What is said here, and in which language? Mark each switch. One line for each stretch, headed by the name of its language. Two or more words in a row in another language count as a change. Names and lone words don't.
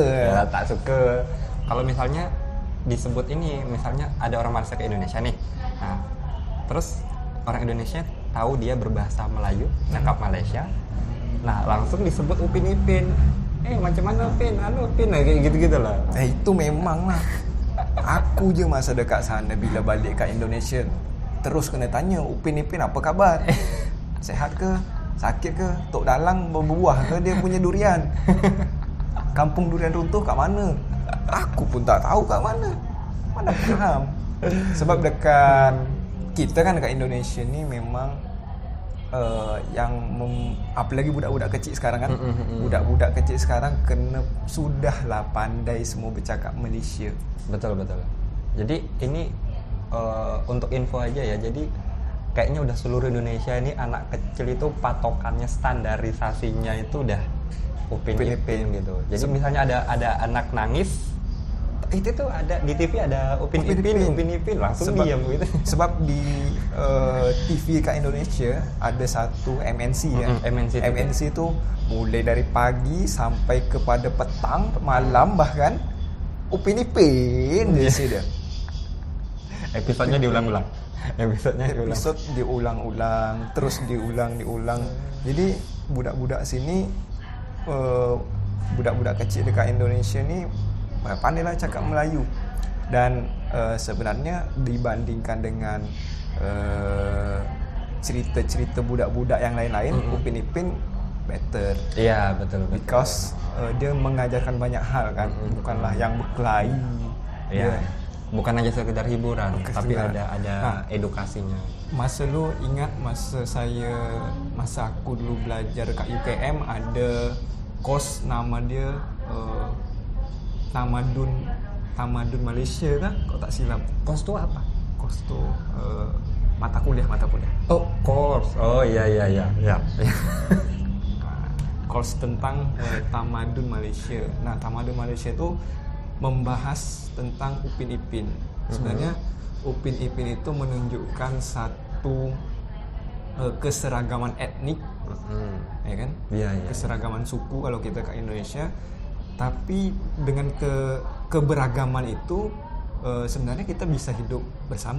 Malay: ya, tak suka.
Indonesian: Kalau misalnya disebut ini, misalnya ada orang Malaysia ke Indonesia nih, nah terus orang Indonesia tahu dia berbahasa Melayu, cakap Malaysia, nah langsung disebut Upin Ipin.
Malay: Macam mana
Indonesian: Pin? Pin kayak gitu-gitu lah. Itu memang lah.
Malay: Aku je masa dekat sana bila balik kat Indonesia terus kena tanya, Upin Ipin apa khabar? Sehat ke? Sakit ke? Tok dalang berbuah ke dia punya durian? Kampung durian runtuh kat mana? Aku pun tak tahu kat mana. Mana faham. Sebab dekat kita kan dekat Indonesia ni memang apalagi budak-budak kecil sekarang kan. Budak-budak kecil sekarang sudahlah pandai semua bercakap Malaysia.
Indonesian: Betul. Jadi ini untuk info aja ya. Jadi kayaknya udah seluruh Indonesia ini anak kecil itu patokannya standarisasinya itu udah Upin Ipin gitu. Jadi misalnya ada anak nangis, itu tuh ada di TV ada Upin Ipin langsung diam gitu.
Malay: Sebab di TV kat Indonesia ada satu MNC ya. MNC itu mulai dari pagi sampai kepada petang, malam bahkan Upin Ipin di sini. Episodenya diulang-ulang. Episode diulang-ulang, terus diulang. Jadi budak-budak sini, budak-budak kecil dekat Indonesia ni pandailah cakap Melayu. Dan sebenarnya dibandingkan dengan cerita-cerita budak-budak yang lain-lain, Upin Ipin better.
Indonesian: Iya, betul. Because dia mengajarkan banyak hal kan, bukanlah yang berkelahi. Iya. Bukan aja sekedar hiburan, tapi sekedar. ada edukasinya.
Malay: Masa lu ingat masa aku dulu belajar kat UKM ada course nama dia Tamadun Malaysia kan, kalau tak silap. Course tu apa? Course tu mata kuliah.
Indonesian: Oh, course. Oh iya.
Malay: Course tentang Tamadun Malaysia. Nah, Tamadun Malaysia tu membahas tentang Upin Ipin. Sebenarnya Upin Ipin itu menunjukkan satu keseragaman etnik, ya kan?
Indonesian: Iya. Keseragaman suku kalau kita ke Indonesia. Tapi dengan keberagaman itu sebenarnya kita bisa hidup bersama.